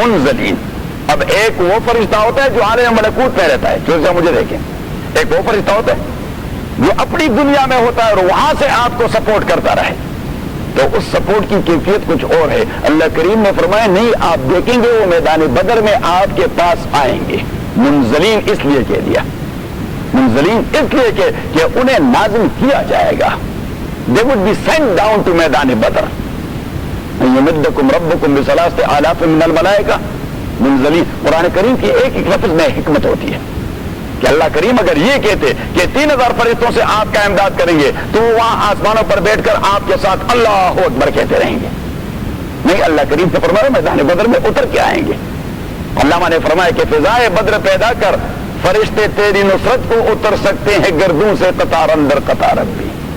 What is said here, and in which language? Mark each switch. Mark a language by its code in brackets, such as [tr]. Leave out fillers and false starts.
[ur] منزلین, اب ایک وہ فرشتہ ہوتا ہے جو عالم ملکوت میں رہتا ہے, جو مجھے دیکھیں, ایک وہ فرشتہ ہوتا ہے جو اپنی دنیا میں ہوتا ہے اور وہاں سے آپ کو سپورٹ کرتا رہے. تو اس سپورٹ کی کیفیت کچھ اور ہے. اللہ کریم نے فرمایا نہیں, آپ دیکھیں گے وہ میدان بدر میں آپ کے پاس آئیں گے. منزلین اس لیے کہہ دیا, منزلین اس لیے کہ انہیں نازل کیا جائے گا. [en] they would be sent down to میدان بدر. [ar] یمدکم ربکم بثلاث آلاف من الملائکہ منزلین. [ur] قرآن کریم کی ایک ایک لفظ میں حکمت ہوتی ہے کہ اللہ کریم اگر یہ کہتے کہ 3000 فرشتوں سے آپ کا امداد کریں گے تو وہ وہاں آسمانوں پر بیٹھ کر آپ کے ساتھ اللہ اکبر کہتے رہیں گے. نہیں, اللہ کریم سے فرمایا میدان بدر میں اتر کے آئیں گے. علامہ نے فرمایا کہ فضائے بدر پیدا کر فرشتے تیری نصرت کو اتر سکتے ہیں گردوں سے قطار اندر قطار بھی.